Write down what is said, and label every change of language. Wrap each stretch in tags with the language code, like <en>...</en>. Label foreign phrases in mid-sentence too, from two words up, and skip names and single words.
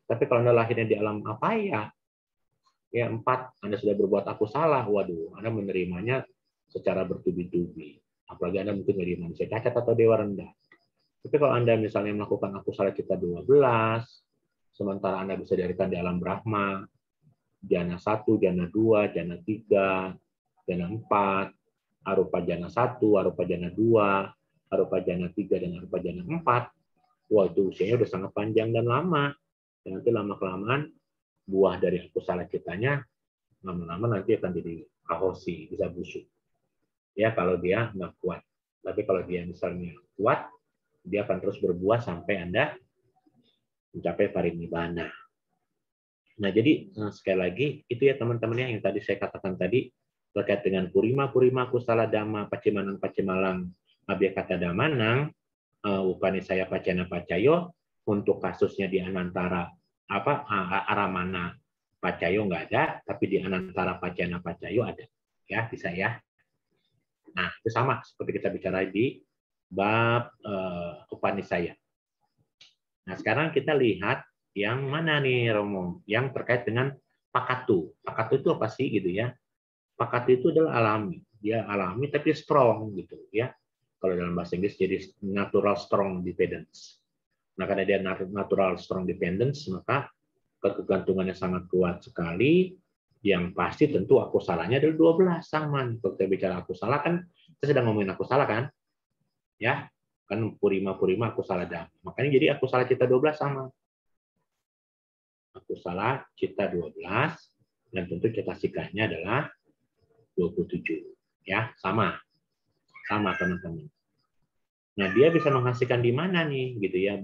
<id>Tapi kalau Anda lahirnya di alam apaya, ya 4, Anda sudah berbuat akusala, waduh, Anda menerimanya secara bertubi-tubi. Apalagi Anda mungkin dari manusia cacat atau dewa rendah. Tapi kalau Anda misalnya melakukan</id> <pi>akusala cita</pi> <id>12, sementara Anda bisa dilahirkan di alam Brahma,</id> <pi>jana 1, jana 2, jana 3, jana 4, arupa jana 1, arupa jana 2, arupa jana 3,</pi> <id>dan</id> <pi>arupa jana</pi> <id>4. Wah, itu usianya udah sangat panjang dan lama. Dan nanti lama-kelamaan buah dari</id> <pi>akusala citanya</pi> <id>lama-lama nanti akan jadi kahosi, bisa busuk. Ya, kalau dia nggak kuat. Tapi kalau dia misalnya kuat, dia akan terus berbuah sampai Anda mencapai parinibbana. Nah, jadi sekali lagi itu ya teman-teman yang tadi saya katakan tadi terkait dengan</id> <pi>purima kusala dhamma pacimalang abhyakata damanang upanisaya pacayana pacayo.</pi> <id>Untuk kasusnya di</id> <pi>anantara aramana pacayo</pi> <id>nggak ada, tapi di</id> <pi>anantara pacayana pacayo</pi> <id>ada. Ya, bisa ya. Nah, itu sama seperti kita bicara di bab upanisaya. Nah, sekarang kita lihat yang mana nih, Romo? Yang terkait dengan pakatu. Pakatu itu apa sih gitu ya? Pakatu itu adalah alami. Dia alami tapi strong gitu ya. Kalau dalam bahasa Inggris jadi</id> <en>natural strong dependence.</en> <id>Nah, karena dia</id> <en>natural strong dependence,</en> <id>maka ketergantungannya sangat kuat sekali. Yang pasti tentu akusalanya adalah 12 sama. Kalau kita bicara akusala kan, kita sedang ngomongin akusala kan? Ya, kan</id> <pi>purima akusala dhamma.</pi> <id>Makanya jadi</id> <pi>akusala cita</pi> <id>12 sama.</id> <pi>Akusala cita</pi> <id>12 dan tentu cetasikanya adalah 27. Ya, sama teman-teman. Nah, dia bisa menghasilkan di mana nih, gitu ya?</id>